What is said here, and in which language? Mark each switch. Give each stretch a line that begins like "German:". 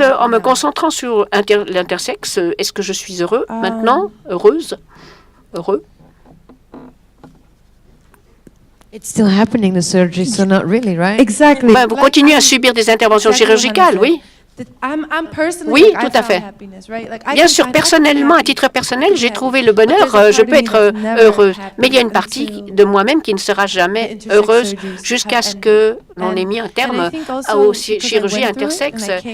French: en me concentrant sur l'intersexe, est-ce que je suis heureux maintenant? Heureuse? Heureux?
English: It's still happening, the surgery, so not really, right? Exactly.
French: Vous continuez à subir des interventions chirurgicales, oui? Oui, tout à fait. Bien sûr, personnellement, à titre personnel, j'ai trouvé le bonheur, je peux être heureuse. Mais il y a une partie de moi-même qui ne sera jamais heureuse jusqu'à ce que l'on ait mis un terme aux chirurgies intersexes.